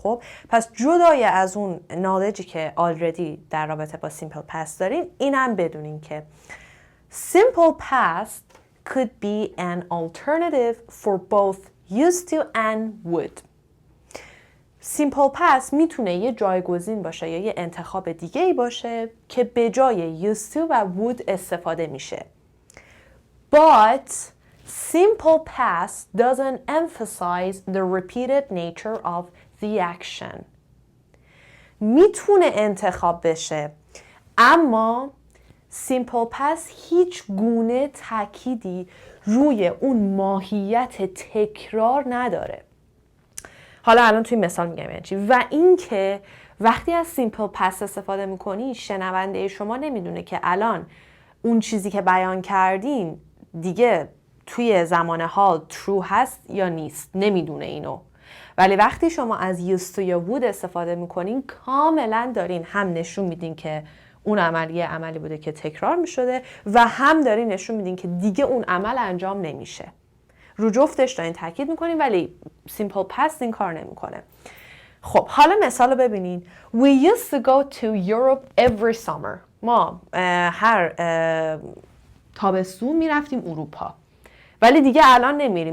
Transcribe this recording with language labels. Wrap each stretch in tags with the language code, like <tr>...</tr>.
<fa>خب پس جدای از اون نالجی که آلردی در رابطه با سیمپل پس دارین، اینم بدونین که</fa> <en>simple past could be an alternative for both used to and would.</en> <fa>simple past میتونه یه جایگزین باشه یا یه انتخاب دیگه ای باشه که به جای used to و would استفاده میشه.</fa> <en>But simple past doesn't emphasize the repeated nature of the action.</en> <fa>میتونه انتخاب بشه، اما simple past هیچ گونه تأکیدی روی اون ماهیت تکرار نداره. حالا الان توی مثال میگم یعنی چی. و اینکه وقتی از simple past استفاده میکنی، شنونده شما نمیدونه که الان اون چیزی که بیان کردین دیگه توی زمان حال true هست یا نیست، نمیدونه اینو. ولی وقتی شما از used to یا would استفاده میکنین، کاملا دارین هم نشون میدین که اون عملی بوده که تکرار میشده و هم دارین نشون میدین که دیگه اون عمل انجام نمیشه. رو جفتش دارین تاکید میکنین، ولی simple past این کار نمیکنه. خب حالا مثال رو ببینین.</fa> <en>We used to go to Europe every summer.</en> <fa>ما هر تابستون میرفتیم اروپا، ولی دیگه الان نمیریم.</fa>